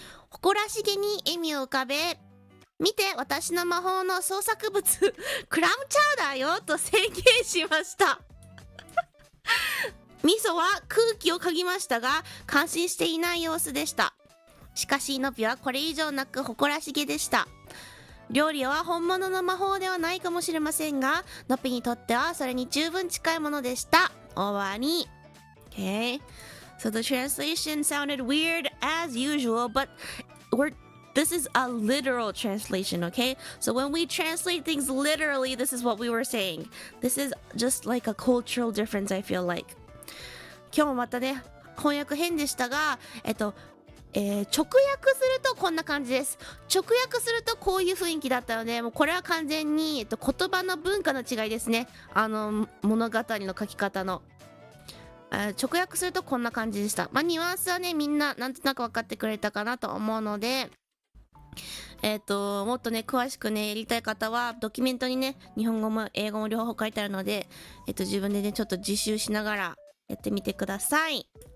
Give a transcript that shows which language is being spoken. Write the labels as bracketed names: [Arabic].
[Japanese] 誇らしげに笑みを浮かべ、見て私の魔法の創作物クラムチャウダーよと宣言しましたミソは空気を嗅ぎましたが感心していない様子でした。しかしノピはこれ以上なく誇らしげでした。料理は本物の魔法ではないかもしれませんが、ノピにとってはそれに十分近いものでした。終わり。 [English] Okay, so the translation sounded weird as usual, but This is a literal translation, okay? So when we translate things literally, this is what we were saying. This is just like a cultural difference, I feel like. [Japanese] 今日もまたね、翻訳変でしたが、直訳するとこんな感じです。直訳するとこういう雰囲気だったので、もうこれは完全に、言葉の文化の違いですね。物語の書き方の。直訳するとこんな感じでした。まあニュアンスはね、みんななんとなく分かってくれたかなと思うので、もっとね、詳しくね、やりたい方は、ドキュメントにね、日本語も英語も両方書いてあるので、自分でね、ちょっと自習しながらやってみてください。